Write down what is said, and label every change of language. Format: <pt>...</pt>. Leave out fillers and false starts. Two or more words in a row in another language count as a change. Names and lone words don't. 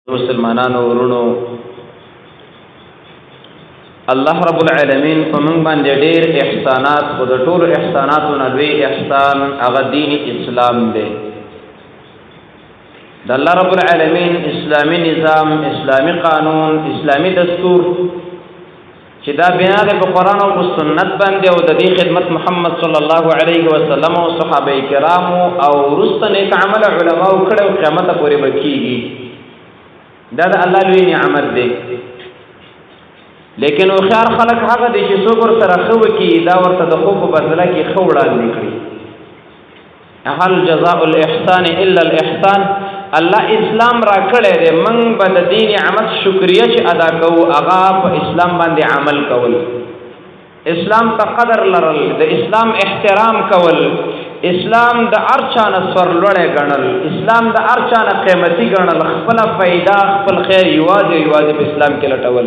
<ps>مسلمانانو ورونو</ps> <ar>الله رب العالمین</ar> <ps>په موږ باندې ډېر احسانات خو د ټولو احساناتو نه لوی احسان هغه دین اسلام دی. د</ps> <ar>الله رب العالمین</ar> <ps>اسلامی نظام، اسلامی قانون، اسلامی دستور چې دا بنا ده په قرآن او په سنت باندې او د دې خدمت محمد</ps> <ar>صلی الله علیه وسلم</ar> <ps>او صحابه کرامو او وروسته نیک عمل علماو کړه او قیامت پورې به کیږي. دا د الله لوی نعمت دی. لیکن هوښیار خلک هغه دي چې څوک ورسره ښه وکړي دا ورته د ښو په بدله کې ښه وړاندې کړي.</ps> <ar>هل جزاء الاحسان الا الاحسان.</ar> <ps>الله اسلام را کړی دی، موږ به د دې نعمت شکریه چې ادا کوو هغه په اسلام باندې عمل کول، اسلام ته قدر لرل، د اسلام احترام کول، اسلام د هر چا نه سرلوړی ګڼل، اسلام د هر چا نه قیمتي ګڼل، خپله فایده خپل خیر یوازې په اسلام کې لټول.</ps>